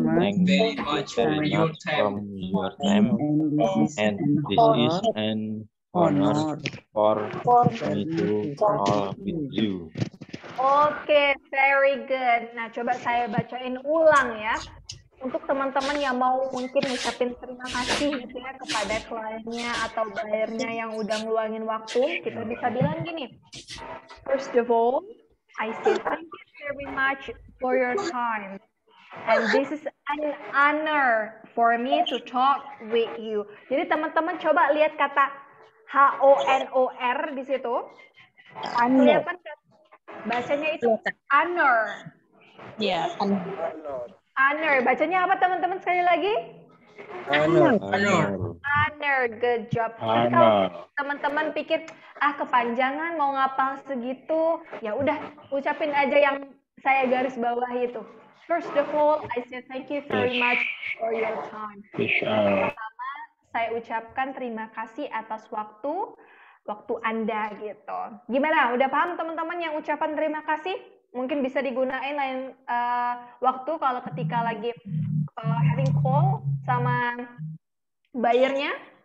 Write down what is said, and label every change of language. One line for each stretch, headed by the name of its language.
English: much for your time, and this is an honor for me to talk with you. Oke, very good.
Indonesian: Nah, coba saya bacain ulang ya. Untuk teman-teman yang mau mungkin ngucapin terima kasih gitu ya kepada kliennya atau bayarnya yang udah ngeluangin waktu, kita bisa bilang gini.
English: First of all, I say thank you very much for your time. And this is an honor for me to talk with you.
Indonesian: Jadi teman-teman coba lihat kata HONOR di situ. Kelihatan kan? Bacanya itu honor. Ya, Honor. Bacanya apa teman-teman sekali lagi?
English: Honor.
Indonesian: Honor.
English: Good job.
Indonesian: Kalau teman-teman pikir kepanjangan mau ngapal segitu, ya udah ucapin aja yang saya garis bawah itu.
English: First of all, I say thank you very much for your time.
Indonesian: Pertama, saya ucapkan terima kasih atas waktu Anda gitu. Gimana? Udah paham teman-teman yang ucapan terima kasih? Mungkin bisa digunain lain waktu kalau ketika lagi
English: having call
Indonesian: sama bayarnya.